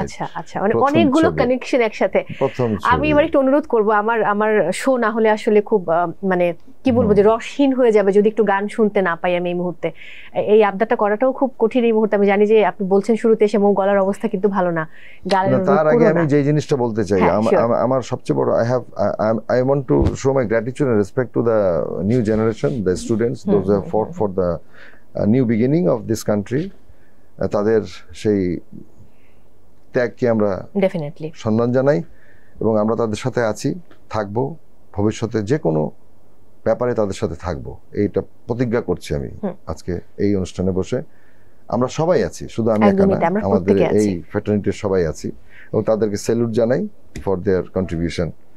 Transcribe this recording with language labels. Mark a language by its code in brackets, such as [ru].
[bn] আচ্ছা আচ্ছা, মানে অনেকগুলো কানেকশন একসাথে। আমি এবার একটু অনুরোধ করব, আমার শো না হলে আসলে খুব মানে কি বলবো যে রসহীন হয়ে যাবে যদি একটু গান শুনতে না পাই আমি এই মুহূর্তে। এই আবদারটা করাটাও খুব কঠিন এই মুহূর্তে। আমি জানি যে আপনি বলছেন শুরুতে এসে মৌ গলার অবস্থা কিন্তু ভালো না। তার আগে আমি যে জিনিসটা বলতে চাই, আমার সবচেয়ে বড়, [en] I want to show my gratitude and respect to the new generation, the students, those who have fought for the new beginning of this country. [bn] তাদের সেই ত্যাগকে আমরা [en] definitely [bn] সম্মান জানাই, এবং আমরা তাদের সাথে আছি, থাকবো, ভবিষ্যতে যে কোনো ব্যাপারে তাদের সাথে থাকবো, এইটা প্রতিজ্ঞা করছি আমি আজকে এই অনুষ্ঠানে বসে। আমরা সবাই আছি, শুধু আমি একা না, আমাদের এই ফ্র্যাটার্নিটির সবাই আছি, এবং তাদেরকে স্যালুট জানাই [en] For their contribution.